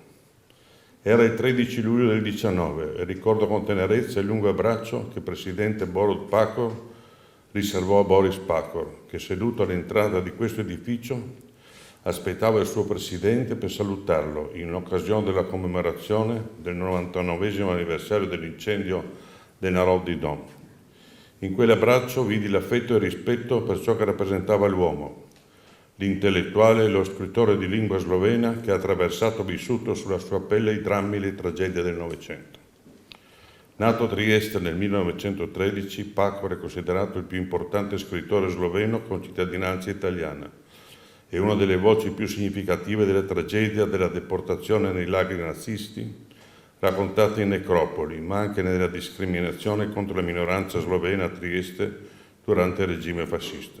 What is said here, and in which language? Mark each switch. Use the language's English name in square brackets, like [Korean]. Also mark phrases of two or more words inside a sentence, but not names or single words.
[Italian] Era il 13 luglio del 19 e ricordo con tenerezza il lungo abbraccio che il presidente Borut Pahor riservò a Boris Pahor, che seduto all'entrata di questo edificio aspettava il suo presidente per salutarlo in occasione della commemorazione del 99esimo anniversario dell'incendio del Narodni Dom. In quell'abbraccio vidi l'affetto e il rispetto per ciò che rappresentava l'uomo, l'intellettuale e lo scrittore di lingua slovena che ha attraversato e vissuto sulla sua pelle i drammi e le tragedie del Novecento. Nato a Trieste nel 1913, Pahor è considerato il più importante scrittore sloveno con cittadinanza italiana e una delle voci più significative della tragedia della deportazione nei lagri nazisti, raccontate in necropoli, ma anche nella discriminazione contro la minoranza slovena a Trieste durante il regime fascista.